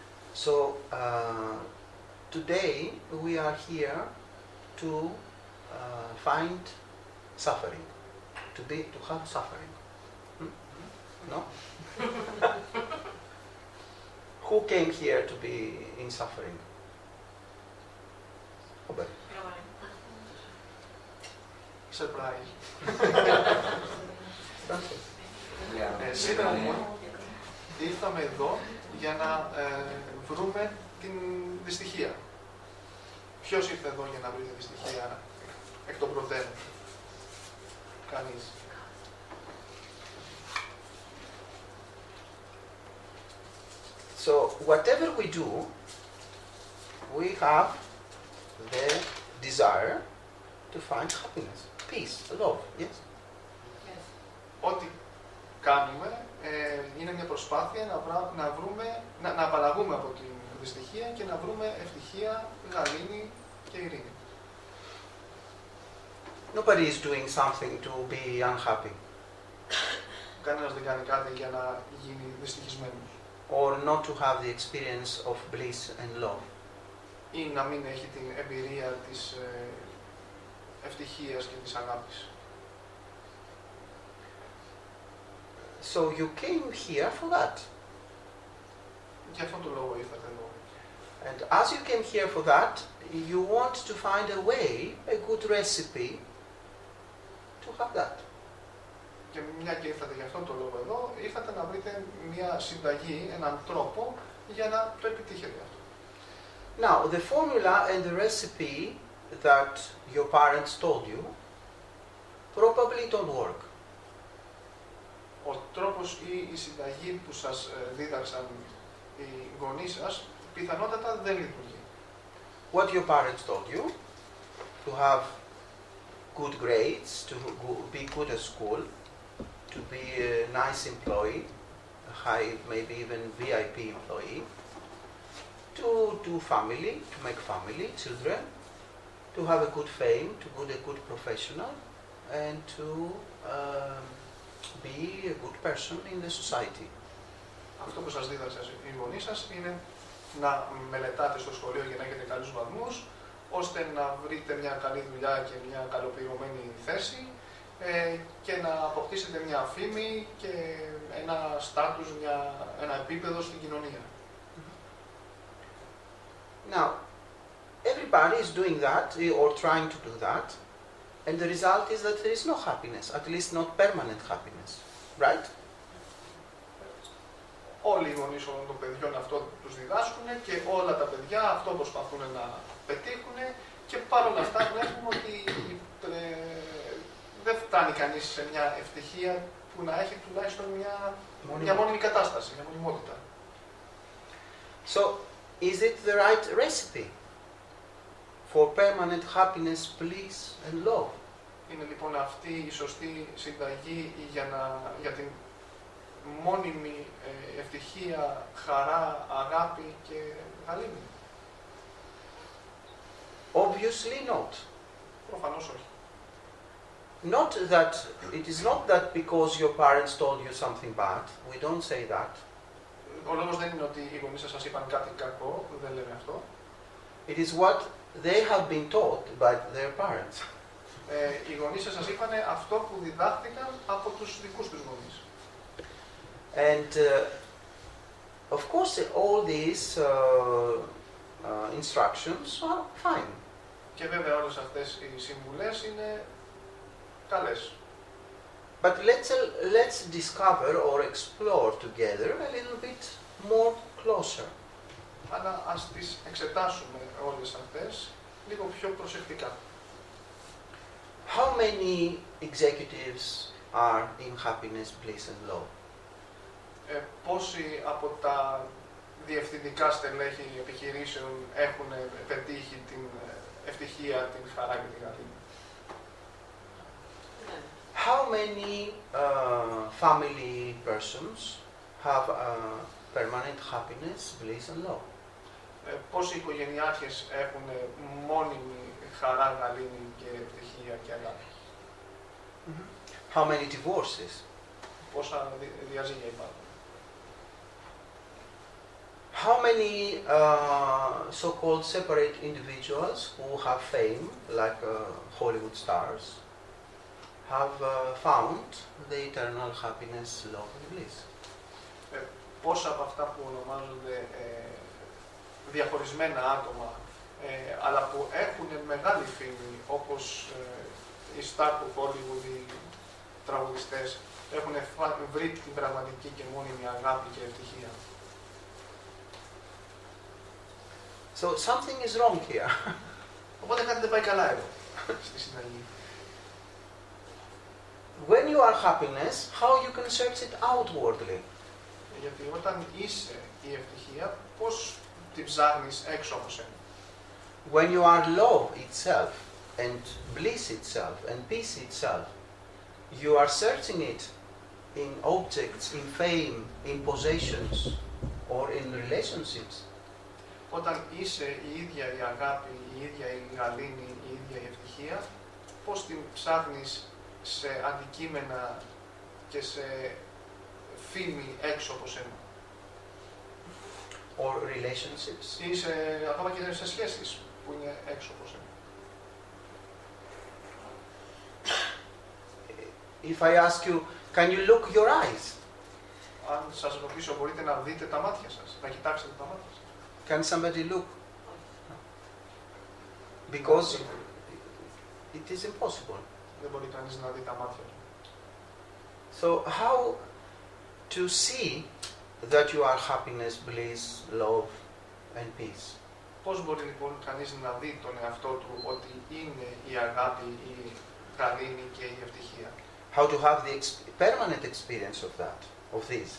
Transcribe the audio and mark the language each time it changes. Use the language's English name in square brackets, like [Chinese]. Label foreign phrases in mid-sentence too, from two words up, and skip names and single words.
[English] So today we are here to find suffering, to have suffering. No? Who came here to be in suffering? Robert. Surprise. [Greek] Σήμερα λοιπόν ήρθαμε εδώ για να βρούμε την δυστυχία. Ποιος ήρθε εδώ για να βρει τη δυστυχία εκ των προτέρων? Κανείς. [English] So whatever we do, we have the desire to find happiness, peace, love, yes? [Greek] Ό,τι κάνουμε είναι μια προσπάθεια να απαλλαγούμε από την δυστυχία και να βρούμε ευτυχία, γαλήνη και ειρήνη. [English] Nobody is doing something to be unhappy. [Greek] Κανένας δεν κάνει κάτι για να γίνει δυστυχισμένος. [English] Or not to have the experience of bliss and love. [Greek] Ή να μην έχει την εμπειρία της ευτυχίας και της αγάπης. [English] So you came here for that. [Greek] Για αυτόν τον λόγο ήρθατε εδώ. [English] And as you came here for that, you want to find a way, a good recipe to have that. [Greek] Και μια και ήρθατε για αυτόν τον λόγο εδώ, ήρθατε να βρείτε μια συνταγή, έναν τρόπο για να το επιτύχετε αυτό. [English] Now, the formula and the recipe that your parents told you probably don't work. [Greek] Ο τρόπος ή η συνταγή που σας δίδαξαν οι γονείς σας, πιθανότατα δεν λειτουργεί. [English] What your parents told you, to have good grades, to be good at school, to be a nice employee, a high, maybe even VIP employee, to do family, to make family, children, to have a good fame, to be a good professional, and to be a good person in the society. [Greek] Αυτό που σας δίδαξαν οι γονείς σας είναι να μελετάτε στο σχολείο για να έχετε καλούς βαθμούς, ώστε να βρείτε μια καλή δουλειά και μια καλοπληρωμένη θέση και να αποκτήσετε μια φήμη και ένα στάτους, ένα επίπεδο στην κοινωνία. [English] Now, everybody is doing that or trying to do that, and the result is that there is no happiness, at least not permanent happiness, right? [Greek] Όλοι οι γονείς όλων των παιδιών αυτό τους διδάσκουν και όλα τα παιδιά αυτό προσπαθούν να πετύχουν και παρόλα αυτά βλέπουμε ότι δεν φτάνει κανείς σε μια ευτυχία που να έχει τουλάχιστον μια μόνιμη κατάσταση, μια μονιμότητα. [English] So, is it the right recipe for permanent happiness, bliss and love? [Greek] Είναι λοιπόν αυτή η σωστή συνταγή για την μόνιμη ευτυχία, χαρά, αγάπη και γαλήνη? [English] Obviously not. [Greek] Προφανώς όχι. [English] Not that, it is not that because your parents told you something bad, we don't say that. [Greek] Ο λόγος δεν είναι ότι οι γονείς σας είπαν κάτι κακό, δεν λέμε αυτό. [English] It is what they have been taught by their parents. [Greek] Οι γονείς σας είπαν αυτό που διδάχθηκαν από τους δικούς τους γονείς. [English] And of course all these instructions are fine. [Greek] Και βέβαια όλες αυτές οι συμβουλές είναι καλές. [English] But let's discover or explore together a little bit more closer. [Greek] Αλλά ας τις εξετάσουμε όλες αυτές λίγο πιο προσεκτικά. [English] How many executives are in happiness, bliss and love? [Greek] Πόσοι από τα διευθυντικά στελέχη επιχειρήσεων έχουν πετύχει την ευτυχία, την χαρά και την γαλήνη? [English] How many family persons have permanent happiness, bliss and love? [Greek] Πόσοι οικογενειάρχες έχουν μόνιμη χαρά, γαλήνη και ευτυχία και αγάπη? [English] How many divorces? [Greek] Πόσα διαζύγια υπάρχουν? [English] how many so-called separate individuals who have fame, like Hollywood stars, have found the eternal happiness, love and bliss? [Greek] Πόσα από αυτά που ονομάζονται διαχωρισμένα άτομα, αλλά που έχουν μεγάλη φήμη, όπως οι στάρ του Hollywood, οι τραγουδιστές, έχουν βρει την πραγματική και μόνιμη αγάπη και ευτυχία. [English] So something is wrong here. [Greek] Οπότε κάτι δεν πάει καλά εδώ, στη συναλλαγή. [English] When you are happiness, how you can search it outwardly? [Greek] Γιατί όταν είσαι η ευτυχία, πώς την ψάχνεις έξω από σένα. [English] When you are love itself, and bliss itself, and peace itself, you are searching it in objects, in fame, in possessions, or in relationships. [Greek] Όταν είσαι η ίδια η αγάπη, η ίδια η γαλήνη, η ίδια η ευτυχία, πώς την ψάχνεις σε αντικείμενα και σε φήμη έξω από σένα. [English] Or relationships. [Greek] Ή ακόμα και σε σχέσεις που είναι έξω από σένα. [English] If I ask you, can you look your eyes? [Greek] Αν σας ρωτήσω, μπορείτε να δείτε τα μάτια σας, να κοιτάξετε τα μάτια σας. [English] Can somebody look? Because it is impossible. [Greek] Δεν μπορεί κανείς να δει τα μάτια του. [English] So how to see that you are happiness, bliss, love and peace? [Greek] Πώς μπορεί λοιπόν κανείς να δει τον εαυτό του ότι είναι η αγάπη, η γαλήνη και η ευτυχία? [English] How to have the permanent experience of that, of these?